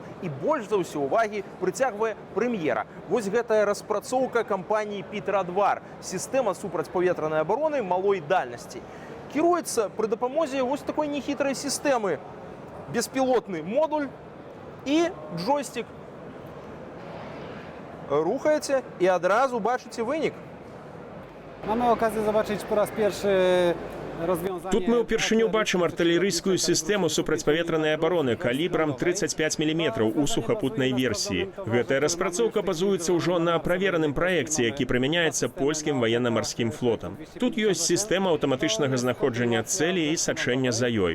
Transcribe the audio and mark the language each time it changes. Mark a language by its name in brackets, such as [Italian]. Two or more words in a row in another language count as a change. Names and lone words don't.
[Belarusian] І больш за ўсё ўвагі прыцягвае прэм'ера. Вось гэтая распрацоўка кампаніі Пітрадвар, сістэма супрацьпаветранай абароны малой дальнасці. Кіруецца пры дапамозе вось такой нехітрай сістэмы. Беспілотны модуль і джойстик. Рухаете i odразу бачыце вынік. [Polish] Mamy okazję zobaczyć po raz pierwszy rozwiązanie. [Belarusian] Тут мы ўпершыню бачым артылерыйскую сістэму супрацьпаветранай абароны калібрам 35 мм у сухапутнай версіі. Гэтая распрацоўка базуецца ўжо на правераным праекце, які прымяняецца польскім ваенна-марскім флотам. Тут ёсць сістэма аўтаматычнага знаходжання цэлі і сачэння за ёй.